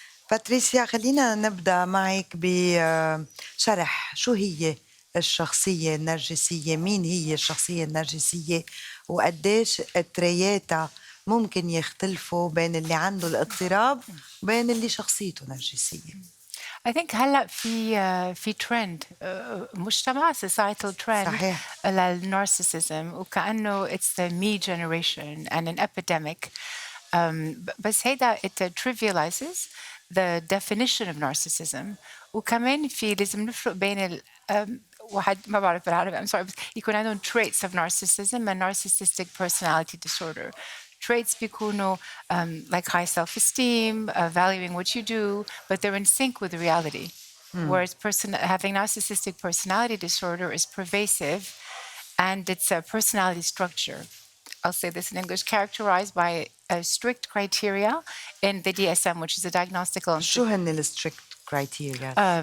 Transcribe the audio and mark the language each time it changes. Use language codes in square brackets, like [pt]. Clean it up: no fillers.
[ar] باتريسيا، خلينا نبدأ معك بشرح شو هي الشخصية النرجسية، مين هي الشخصية النرجسية، وقديش ترياتها ممكن يختلفوا بين اللي عنده الاضطراب وبين اللي شخصيته نرجسية. [en] I think [ar] هلا في ترند مجتمع [en] societal trend [ar] للنارسيسيزم، وكأنه [en] it's the me generation and an epidemic. [ar] بس هيدا [en] it trivializes the definition of narcissism. [ar] وكمان في لازم نفرق بين واحد ما بعرف بالعربي [en] I'm sorry [ar] بس يكون عندهم [en] traits of narcissism and narcissistic personality disorder. Traits [ar] بيكونوا [en] like high self-esteem, valuing what you do, but they're in sync with reality. Whereas having narcissistic personality disorder is pervasive, and it's a personality structure. I'll say this in English, characterized by a strict criteria in the DSM, which is a diagnostical. [ar] شو هن ال [en] strict criteria?